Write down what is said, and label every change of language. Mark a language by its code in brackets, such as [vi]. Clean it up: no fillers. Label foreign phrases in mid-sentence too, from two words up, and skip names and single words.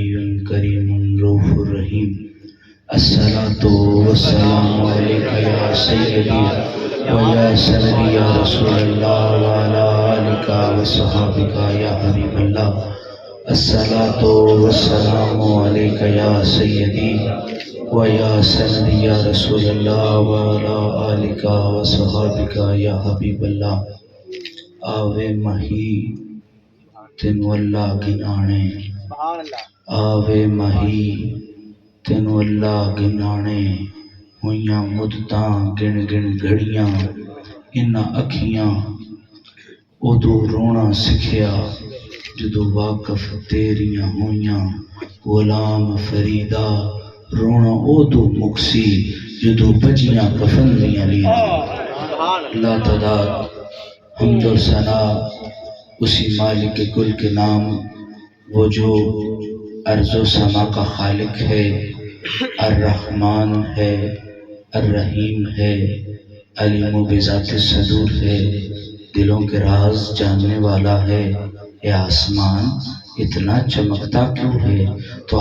[ar] الكريم الرؤوف الرحيم الصلاة والسلام عليك يا سيدي وَيَا سَنَدِي يَا رَسُولَ اللَّهِ وَعَلَىٰ آلِكَ وَصَحْبِكَ يَا حَبِيبَ اللَّهِ الصَّلَاةُ وَالسَّلَامُ عَلَيْكَ يَا سَيِّدِي وَيَا سَنَدِي يَا رَسُولَ اللَّهِ وَعَلَىٰ آلِكَ وَصَحْبِكَ يَا حَبِيبَ اللَّهِ [pa] آوے مہی تینو اللہ گنانے آوے مہی تینو اللہ گنانے ہویاں مدتاں گن گن گھڑیاں انہاں اکھیاں ادو رونا سکھیا جدو واقف تیریاں ہویاں غلام فریدہ رونا ادو مکسی جدو بجیاں کفن دیاں لیاں [ur] لا تعداد حمد و ثنا اسی مالک کل کے نام وہ جو ارض و سما کا خالق ہے [pa] الرحمن ہے الرحیم ہے علیم و بذات صدور ہے دلوں کے راز جاننے والا ہے اے آسمان اتنا چمکتا کیوں ہے تو